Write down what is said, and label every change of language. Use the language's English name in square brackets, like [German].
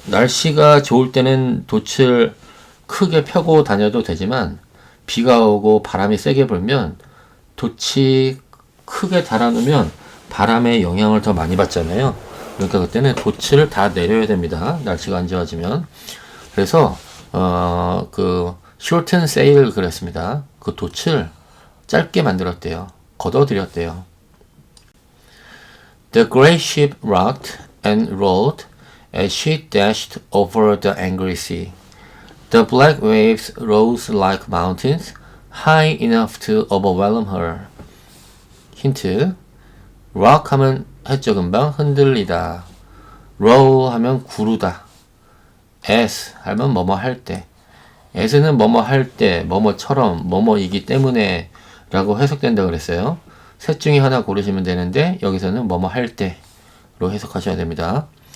[Korean] 날씨가 좋을 때는 돛을 크게 펴고 다녀도 되지만 비가 오고 바람이 세게 불면 돛이 크게 달아놓으면 바람의 영향을 더 많이 받잖아요. 그러니까 그때는 돛을 다 내려야 됩니다. 날씨가 안 좋아지면. 그래서 그 [English] shorten sail [Korean] 그랬습니다. 그 돛을 짧게 만들었대요. 걷어들였대요. [English] The great ship rocked and rolled as she dashed over the angry sea. The black waves rose like mountains, high enough to overwhelm her. [Korean] 힌트. rock 하면 했죠 금방 흔들리다. roll 하면 구르다. as 하면 뭐뭐 할 때. as는 뭐뭐 할 때, 뭐뭐처럼, 뭐뭐이기 때문에 라고 해석된다 그랬어요. 셋 중에 하나 고르시면 되는데 여기서는 뭐뭐 할 때로 해석하셔야 됩니다.